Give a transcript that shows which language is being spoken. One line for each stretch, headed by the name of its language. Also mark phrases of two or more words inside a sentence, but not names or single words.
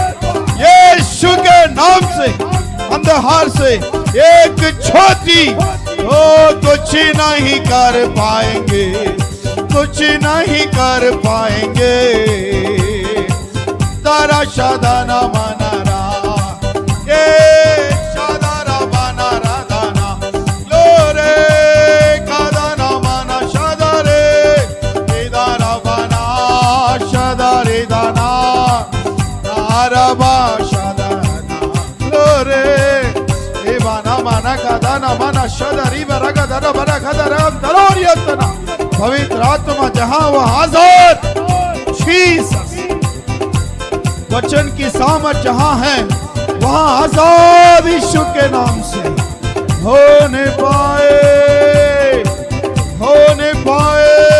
Hindi: यीशु के नाम से अंधकार से एक छोटी, ओ कुछ नहीं कर पाएंगे, कुछ नहीं कर पाएंगे। तारा शादाना मानारा, ये शादारा मानारा दाना लोरे कादाना माना शादारे दाना बना शादारे दाना नारबा शादाना लोरे ए बाना माना कादाना माना शादारी बरगा दाना बरा खदरा तलोरियतना। पवित्र आत्मा जहां वह हाजिर, जीसस वचन की सामर्थ जहां है वहां आजाद यीशु के नाम से होने पाए, होने पाए।